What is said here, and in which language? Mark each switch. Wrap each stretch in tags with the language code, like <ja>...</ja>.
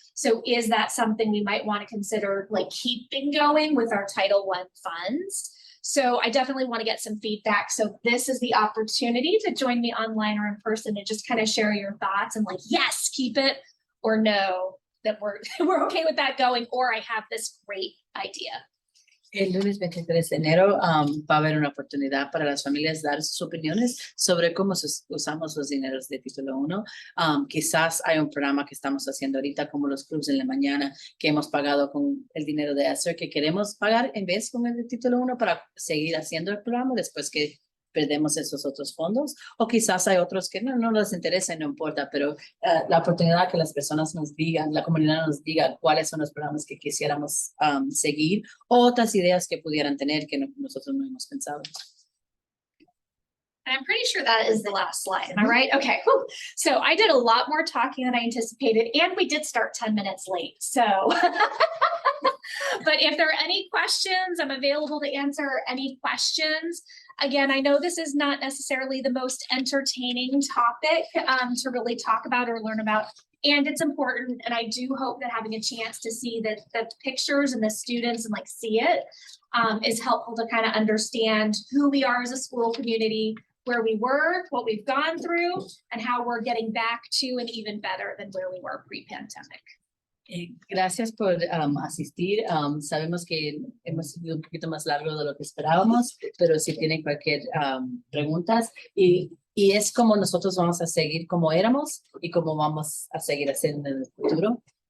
<en>So is that something we might want to consider like keeping going with our Title I funds? So I definitely want to get some feedback. So this is the opportunity to join me online or in person and just kind of share your thoughts and like, yes, keep it, or no, that we're okay with that going, or I have this great idea.</en> <es>El lunes 23 de enero va a haber una oportunidad para las familias dar sus opiniones sobre cómo usamos los dineros de título 1. Quizás hay un programa que estamos haciendo ahorita como los clubs en la mañana que hemos pagado con el dinero de ESSER que queremos pagar en vez con el de título 1 para seguir haciendo el programa después que perdemos esos otros fondos, o quizás hay otros que no les interesa y no importa, pero la oportunidad que las personas nos digan, la comunidad nos diga cuáles son los programas que quisiéramos seguir, o otras ideas que pudieran tener que nosotros no hemos pensado.</es> <en>And I'm pretty sure that is the last slide. Am I right? Okay. Whew. So I did a lot more talking than I anticipated, and we did start 10 minutes late. So, but if there are any questions, I'm available to answer any questions. Again, I know this is not necessarily the most entertaining topic to really talk about or learn about, and it's important. And I do hope that having a chance to see the pictures and the students and like see it is helpful to kind of understand who we are as a school community, where we were, what we've gone through, and how we're getting back to and even better than where we were pre-pandemic.</en> <es>Gracias por asistir. Sabemos que hemos sido un poquito más largo de lo que esperábamos, pero si tienen cualquier preguntas, y es como nosotros vamos a seguir como éramos y como vamos a seguir haciendo en el futuro.</es>